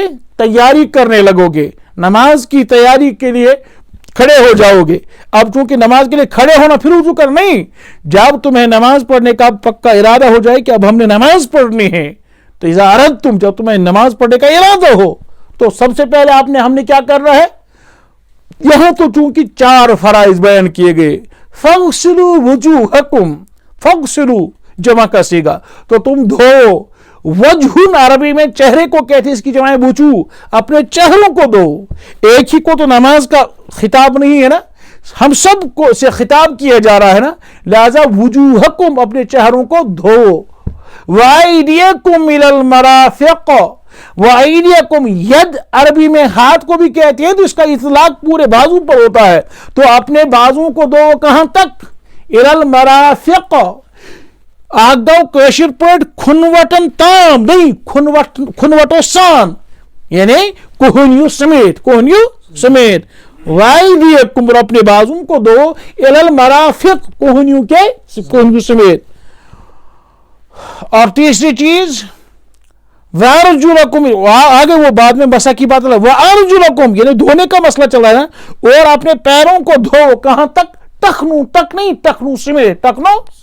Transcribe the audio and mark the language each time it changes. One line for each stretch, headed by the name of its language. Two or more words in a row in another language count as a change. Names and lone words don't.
Urdu: تیاری کرنے لگو گے، نماز کی تیاری کے لیے کھڑے ہو جاؤ گے. اب چونکہ نماز کے لیے کھڑے ہونا پھر وضو کر نہیں، جب تمہیں نماز پڑھنے کا پکا ارادہ ہو جائے کہ اب ہم نے نماز پڑھنی ہے، تو
Arabic: اذا اردتم،
Urdu: جب تمہیں نماز پڑھنے کا ارادہ ہو تو سب سے پہلے ہم نے کیا کرنا ہے؟ یہاں تو چونکہ 4 فرائض بیان کیے گئے,
Arabic: فاغسلوا وجوهكم,
Urdu: فاغسلوا جمع کا صیغہ، تو تم دھو. وجہٌ عربی میں چہرے کو کہتے ہیں، اس کی جمع ہے وجوہ، اپنے چہروں کو دھو. ایک ہی کو تو نماز کا خطاب نہیں ہے نا، ہم سب کو سے خطاب کیا جا رہا ہے نا، لہٰذا وجوہکم اپنے چہروں کو دھو.
Arabic: وأيديكم إلى المرافق, وأيديكم يد
Urdu: عربی میں ہاتھ کو بھی کہتے ہیں، تو اس کا اطلاق پورے بازو پر ہوتا ہے، تو اپنے بازو کو دھو کہاں تک,
Arabic: إلى المرافق,
Kashmiri: اَگو کٔشِر پٔٹھ خۄنوٚٹن تام نہٕ، خۄنوٚٹہٕ سان,
Urdu: یعنی کہنیوں سمیت، کہنیوں سمیت. وأیدیکم اپنے بازو کو دو,
Arabic: إلى المرافق
Urdu: کہنیوں کے، کہنیوں سمیت. اور تیسری چیز وأرجلكم، آگے وہ بعد میں مسح کی بات ہے، وأرجلكم یعنی دھونے کا مسئلہ چلا ہے، اور اپنے پیروں کو دھو کہاں تک، ٹخنوں تک نہیں، ٹخنوں سمیت، ٹخنوں.